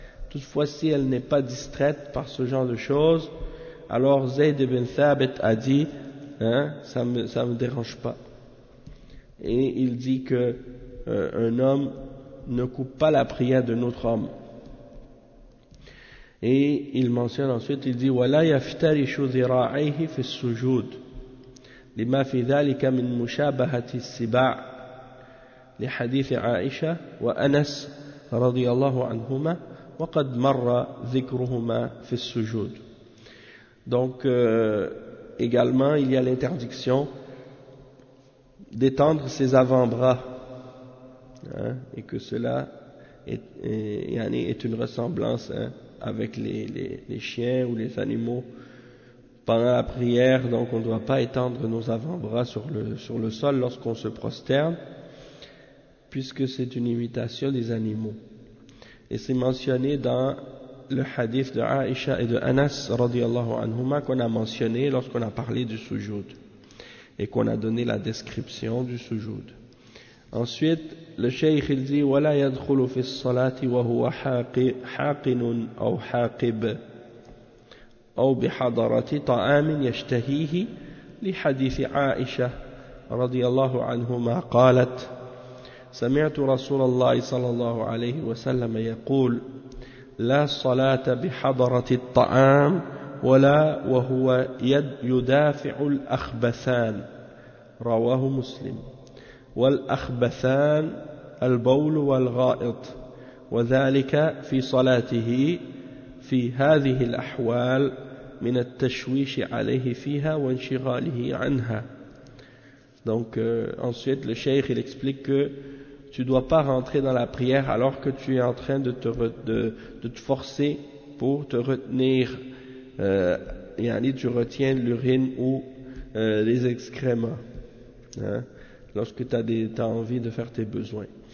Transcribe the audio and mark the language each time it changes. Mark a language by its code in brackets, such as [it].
[fr] Toutefois, si elle n'est pas distraite par ce genre de choses, alors Zayd ibn Thabit a dit, hein, ça me dérange pas. Et il dit que un homme ne coupe pas la prière d'un autre homme. Et il mentionne ensuite, il dit [ar] وَلَا يَفْتَرِشُ ذِرَاعَيْهِ فِي السُّجُودِ لِمَا فِي ذَلِكَ مِنْ مُشَابَهَةِ السِّبَاعِ لِحَدِيثِ عَائِشَةَ وَأَنَسْ رَضِيَ اللَّهُ عَنْهُمَا وَقَدْ مَرَّ ذِكْرُهُمَا فِي السُّجُودِ. [fr] Donc également il y a l'interdiction d'étendre ses avant-bras, hein, et que cela est une ressemblance, hein, avec les chiens ou les animaux pendant la prière. Donc on ne doit pas étendre nos avant-bras sur le sol lorsqu'on se prosterne, puisque c'est une imitation des animaux. Et c'est mentionné dans le hadith de Aïcha et de Anas radiyallahu anhuma qu'on a mentionné lorsqu'on a parlé du sujoud et qu'on a donné la description du sujoud. Ensuite, le cheikh il dit [ar] wala yadkhulu fi ssalati wa huwa haqinun aw haqib aw bi hadarati ta'amin yashtahihi li hadith Aïcha radiyallahu anhuma qalat سمعت رسول الله صلى الله عليه وسلم يقول لا صلاة بحضرة الطعام ولا وهو يدافع الأخبثان رواه مسلم والأخبثان البول والغائط وذلك في صلاته في هذه الأحوال من التشويش عليه فيها وانشغاله عنها. [fr] Donc ensuite le cheikh il explique que tu dois pas rentrer dans la prière alors que tu es en train de te forcer pour te retenir, tu retiens l'urine ou les excréments, hein, lorsque t'as envie de faire tes besoins.